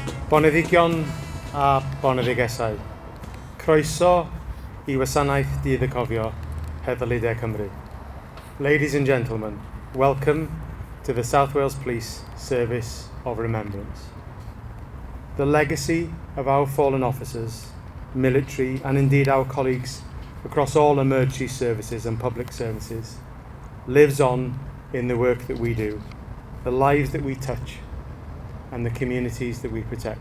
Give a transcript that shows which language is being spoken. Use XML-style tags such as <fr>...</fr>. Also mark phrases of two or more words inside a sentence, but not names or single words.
<cy>Boneddigion a boneddigesau. Croeso I wasanaeth dydd y cofio, Heddlu Cymru.</cy> <en>Ladies and gentlemen, welcome to the South Wales Police Service of Remembrance. The legacy of our fallen officers, military and indeed our colleagues across all emergency services and public services lives on in the work that we do, the lives that we touch and the communities that we protect.</en>